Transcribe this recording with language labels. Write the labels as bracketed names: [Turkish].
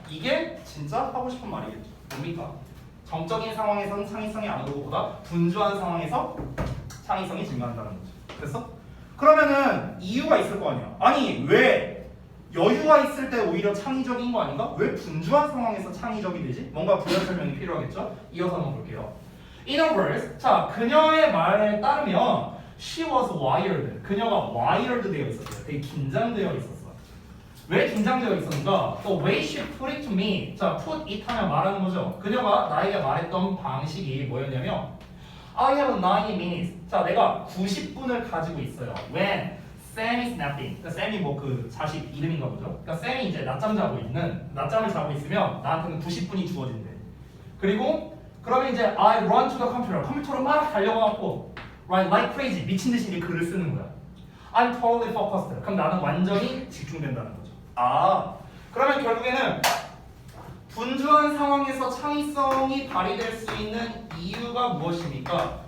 [Korean] 이게 진짜 하고 싶은 말이겠죠. 뭡니까? 정적인 상황에서는 창의성이 안 오르고 보다 분주한 상황에서 창의성이 증가한다는 거죠. 됐어? 그러면은 이유가 있을 거 아니야. 아니 왜 여유가 있을 때 오히려 창의적인 거 아닌가? 왜 분주한 상황에서 창의적이 되지? 뭔가 부연 설명이 필요하겠죠? 이어서 한번 볼게요. [English] In other words, [Korean] 자 그녀의 말에 따르면 [English] she was wired. [Korean] 그녀가 wired 되어 있었어요. 되게 긴장되어 있었어. 왜 긴장되어 있었는가? [English] The way she put it to me. [Korean] 자, put it 하면 말하는 거죠. 그녀가 나에게 말했던 방식이 뭐였냐면 [English] I have 90 minutes. [Korean] 자, 내가 90분을 가지고 있어요. [English] When Sam is napping. [Korean] 그러니까 쌤이 뭐 그 자식 이름인가 보죠. 그러니까 쌤이 이제 낮잠을 자고 있으면 나한테는 90분이 주어진대. 그리고 그러면 이제 [English] I run to the computer. [Korean] 컴퓨터로 막 달려가고 [English] right like crazy [Korean] 미친 듯이 이제 글을 쓰는 거야. [English] I'm totally focused. [Korean] 그럼 나는 완전히 집중된다는 거죠. 아, 그러면 결국에는 분주한 상황에서 창의성이 발휘될 수 있는 이유가 무엇입니까?